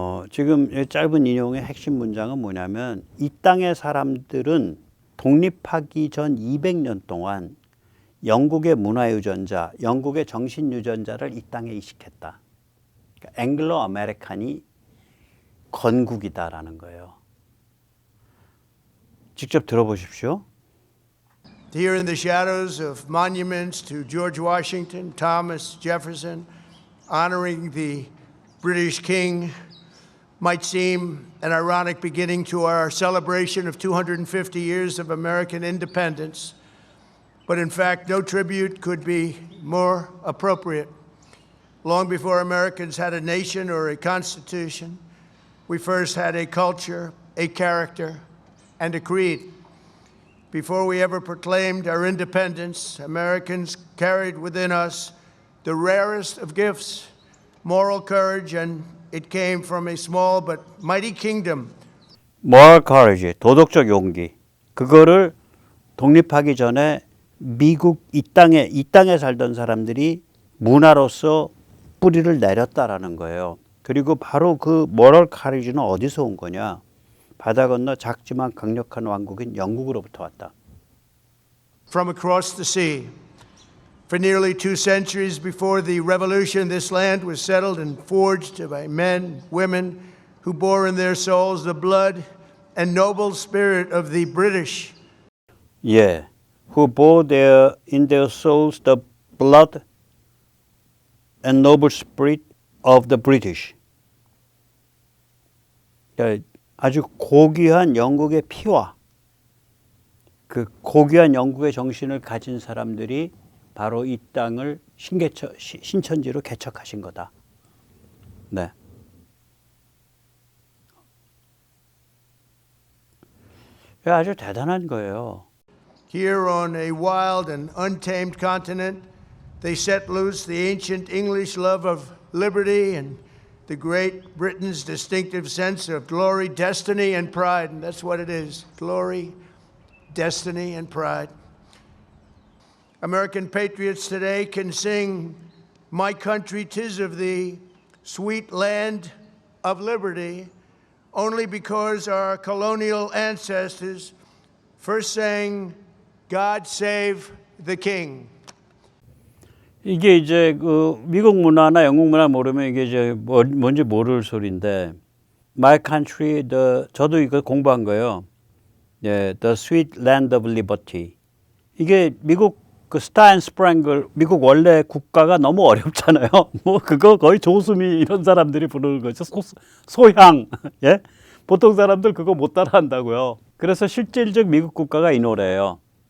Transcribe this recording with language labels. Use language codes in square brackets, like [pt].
[ko] 지금 짧은 인용의 핵심 문장은 뭐냐면 이 땅의 사람들은 독립하기 전 200년 동안 영국의 문화유전자, 영국의 정신유전자를 이 땅에 이식했다. 그러니까 앵글로 아메리칸이 건국이다라는 거예요. 직접 들어보십시오. [en] Here in the shadows of monuments to George Washington, Thomas Jefferson, honoring the British King might seem an ironic beginning to our celebration of 250 years of American independence, but in fact, no tribute could be more appropriate. Long before Americans had a nation or a constitution, we first had a culture, a character, and a creed. Before we ever proclaimed our independence, Americans carried within us the rarest of gifts, moral courage, and it came from a small but mighty kingdom. moral courage, [ko] 도덕적 용기. 그거를 독립하기 전에 미국 이 땅에 살던 사람들이 문화로서 뿌리를 내렸다라는 거예요. 그리고 바로 그 [en] moral courage [ko] 는 어디서 온 거냐? 바다 건너 작지만 강력한 왕국인 영국으로부터 왔다. [en] From across the sea. For nearly 2 centuries before the revolution, this land was settled and forged by men, women who bore in their souls the blood and noble spirit of the British. [ko] 예, [en] who bore in their souls the blood and noble spirit of the British. [ko] 그러니까 아주 고귀한 영국의 피와 그 고귀한 영국의 정신을 가진 사람들이 바로 이 땅을 신천지로 개척하신 거다. 네. 아주 대단한 거예요. [en] Here on a wild and untamed continent, they set loose the ancient English love of liberty and the great Britain's distinctive sense of glory, destiny, and pride. And that's what it is, glory, destiny, and pride. American patriots today can sing, "My country, 'tis of thee, sweet land of liberty," only because our colonial ancestors first sang, "God save the King." [ko] 이게 이제 그 미국 문화나 영국 문화 모르면 이게 이제 뭔지 모를 소리인데, [en] My country, [ko] 저도 이거 공부한 거예요. [en] 예, The Sweet Land of Liberty. [ko] 이게 미국 그 스타 앤 스프랭글, 미국 원래 국가가 너무 어렵잖아요. 뭐 그거 거의 조수미 이런 사람들이 부르는 거죠. 소향. 예? 보통 사람들 그거 못 따라한다고요. 그래서 실질적 미국 국가가 이 노래예요.